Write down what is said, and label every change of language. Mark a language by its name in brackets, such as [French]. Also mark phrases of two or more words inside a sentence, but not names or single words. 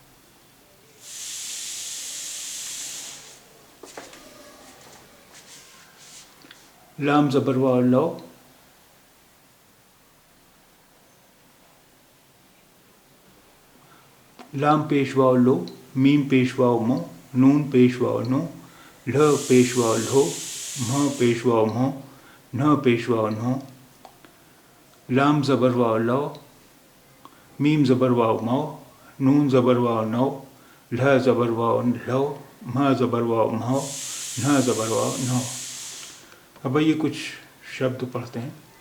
[Urdu] لام زبر واو لو، لام پیش واو لو، میم پیش واو مو، نون پیش واو نو، ل پیش واو لو، م پیش واو مو، ن پیش واو نو، لام زبر واو لو، میم زبر واو مو، نون زبر واو نو، لھ زبر واو لو، مہ زبر واو مہو، نہ زبر واو نو۔ اب یہ کچھ شبد پڑھتے ہیں۔